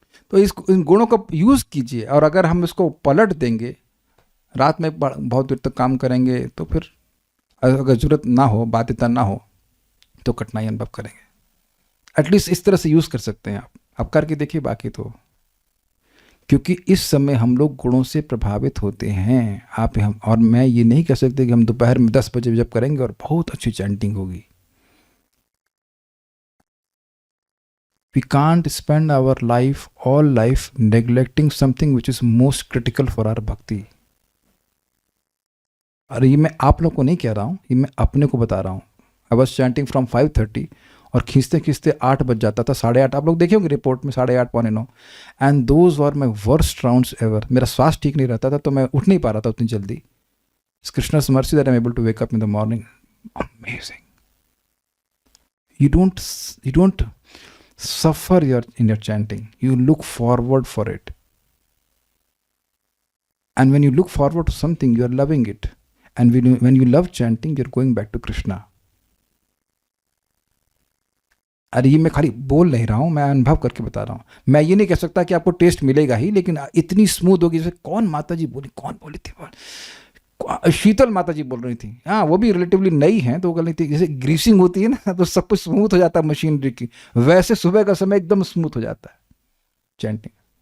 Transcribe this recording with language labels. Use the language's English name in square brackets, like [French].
[Hindi] तो इन गुणों का यूज़ कीजिए, और अगर हम इसको पलट देंगे, रात में बहुत देर तक काम करेंगे, तो फिर अगर ज़रूरत ना हो, बाध्यता ना हो, तो कठिनाई अनुभव करेंगे। एटलीस्ट इस तरह से यूज़ कर सकते हैं आप करके देखिए। बाकी तो क्योंकि इस समय हम लोग गुणों से प्रभावित होते हैं। हम और मैं ये नहीं कह सकते कि हम दोपहर में 10 बजे जब करेंगे और बहुत अच्छी चैंटिंग होगी। [English] We can't spend our life, all life, neglecting something which is most critical for our bhakti. [Hindi] और ये मैं आप लोग को नहीं कह रहा हूँ, ये मैं अपने को बता रहा हूँ। [English] I was chanting from 5:30 [Hindi] और खींचते खींचते 8 बज जाता था, 8:30। आप लोग देखे होंगे रिपोर्ट में 8:30 पौने 9। [English] And those were my worst rounds ever. [Hindi] मेरा स्वास्थ्य ठीक नहीं रहता था, तो मैं उठ नहीं पा रहा था उतनी जल्दी। [English] Krishna's mercy that I'm able to wake up in the morning. Amazing. You don't suffer in your chanting. You look forward for it. And when you look forward to something, you are loving it. And when you love chanting, you're going back to Krishna. [Hindi] अरे ये मैं खाली बोल नहीं रहा हूँ, मैं अनुभव करके बता रहा हूँ। मैं ये नहीं कह सकता कि आपको टेस्ट मिलेगा ही, लेकिन इतनी स्मूथ होगी। जैसे कौन बोली थी, शीतल माता जी बोल रही थी। हाँ, वो भी रिलेटिवली नई हैं, तो वो कह रही थी जैसे ग्रीसिंग होती है ना, तो सब कुछ स्मूथ हो जाता है मशीनरी की, वैसे सुबह का समय एकदम स्मूथ हो जाता है चैंटिंग।